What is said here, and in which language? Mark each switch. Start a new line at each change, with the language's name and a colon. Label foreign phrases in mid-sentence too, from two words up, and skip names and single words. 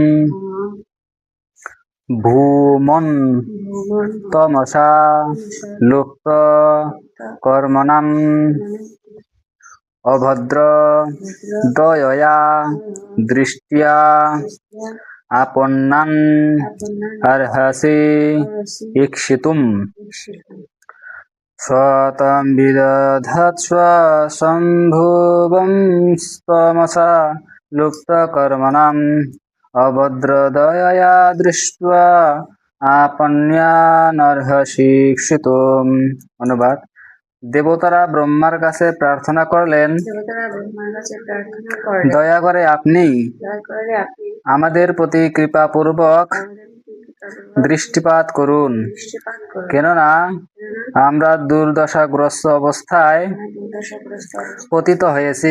Sanskrit: भूमन् तमसा लुप्त कर्मणाम् अभद्र दयया दृष्ट्या आपन्नान् अर्हसि ईक्षितुम् स्वतं विदधत्स्व सम्भुवंस्तमसा लुप्तकर्मणाम् अभद्रदयया दृष्ट्वा आपन्यानर्हसि ईक्षितुम्। अनुवाद।
Bangla: দেবতারা ব্রহ্মার কাছে প্রার্থনা করলেন, দয়া করে আপনি আমাদের প্রতি কৃপাপূর্বক দৃষ্টিপাত করুন, কেননা আমরা দুর্দশাগ্রস্ত অবস্থায় পতিত হয়েছি।